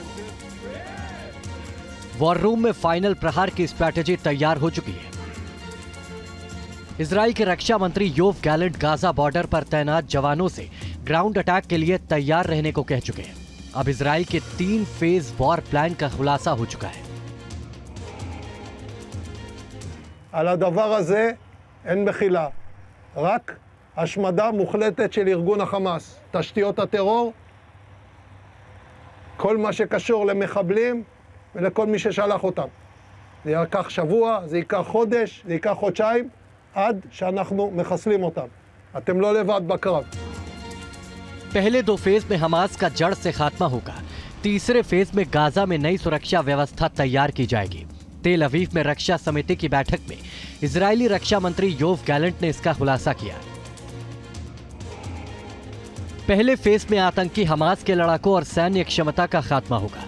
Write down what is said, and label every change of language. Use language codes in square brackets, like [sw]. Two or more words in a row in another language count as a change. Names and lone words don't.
[en] war room [hi] में फाइनल प्रहार की स्ट्रैटेजी तैयार हो चुकी है। इजराइल के रक्षा मंत्री योव गैलेंट गाजा बॉर्डर पर तैनात जवानों से [en] ground attack [hi] के लिए तैयार रहने को कह चुके हैं। अब इजराइल के 3 [en] phase war plan [hi] का खुलासा हो चुका है। [he] על הדבר הזה אין מחילה, רק השמדה מוחלטת של ארגון החמאס, תשתיות הטרור, כל מה שקשור למחבלים ולכל מי ששלח אותם. זה ייקח שבוע, זה ייקח חודש, זה ייקח חודשיים, עד שאנחנו מחסלים אותם. אתם לא לבד בקרב. [hi] पहले 2 फेज में हमास का जड़ से खात्मा होगा। तीसरे फेज में गाजा में नई सुरक्षा व्यवस्था तैयार की जाएगी। तेल अवीव में रक्षा समिति की बैठक में इजरायली रक्षा मंत्री योव गैलेंट ने इसका खुलासा किया। पहले फेज में आतंकी हमास के लड़ाकों और सैन्य क्षमता का खात्मा होगा।